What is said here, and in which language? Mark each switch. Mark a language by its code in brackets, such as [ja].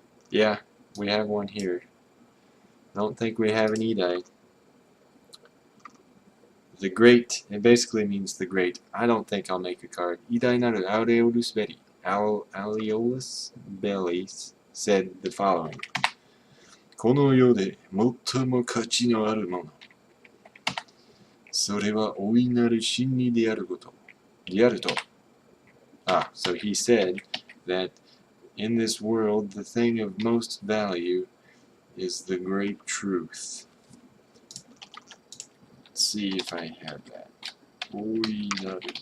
[en] Yeah, we have one here. I don't think we have an E-die. The Great, it basically means the Great. I don't think I'll make a card. Idai naru Aureolus Belli. Aureolus Belli said the following. [ja] この世で最も価値のあるもの。それは大いなる真理であること。であると。 [en] Ah, so he said that in this world the thing of most value is the great truth. Let's see if I have that. 大いなる.